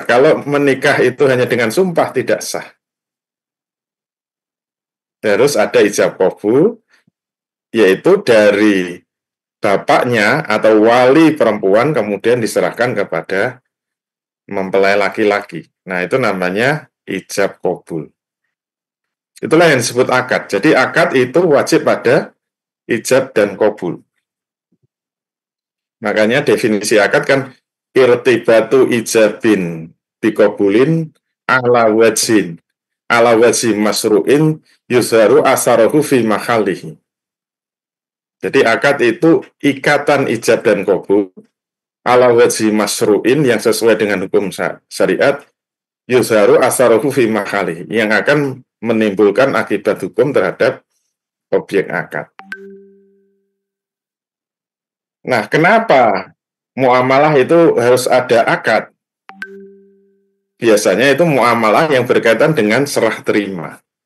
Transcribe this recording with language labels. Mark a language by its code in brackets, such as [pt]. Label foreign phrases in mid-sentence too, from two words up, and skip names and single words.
[id] Kalau menikah itu hanya dengan sumpah, tidak sah. Harus ada ijab qabul, yaitu dari bapaknya atau wali perempuan, kemudian diserahkan kepada mempelai laki-laki. Nah, itu namanya ijab qabul. Itulah yang disebut akad. Jadi akad itu wajib pada ijab dan qabul. Makanya definisi akad kan [ar] ارتباط إيجاب بقبول على وجه مشروع يظهر أثره في محله. [id] Jadi akad itu ikatan ijab dan qabul [ar] على وجه مشروع [id] yang sesuai dengan hukum syariat, [ar] يظهر أثره في محله, [id] yang akan menimbulkan akibat hukum terhadap objek akad. Nah, kenapa muamalah itu harus ada akad? biasanya itu muamalah yang berkaitan dengan serah terima.